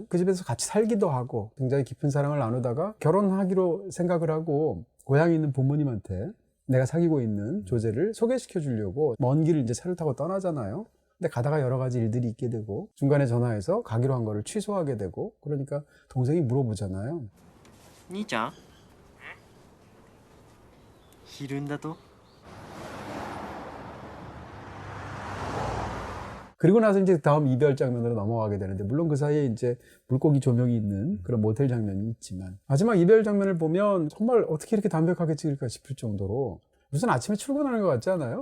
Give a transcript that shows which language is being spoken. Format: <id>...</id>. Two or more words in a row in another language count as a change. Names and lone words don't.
<ko>그 집에서 같이 살기도 하고 굉장히 깊은 사랑을 나누다가 결혼하기로 생각을 하고 고향에 있는 부모님한테 내가 사귀고 있는 조제를 소개시켜 주려고 먼 길을 이제 차를 타고 떠나잖아요. 근데 가다가 여러 가지 일들이 있게 되고 중간에 전화해서 가기로 한 거를 취소하게 되고 그러니까 동생이 물어보잖아요.</ko> <ja>兄ちゃんいるんだと</ja> <ko>그리고 나서 이제 다음 이별 장면으로 넘어가게 되는데 물론 그 사이에 이제 물고기 조명이 있는 그런 모텔 장면이 있지만 마지막 이별 장면을 보면 정말 어떻게 이렇게 담백하게 찍을까 싶을 정도로 무슨 아침에 출근하는 것 같지 않아요?</ko>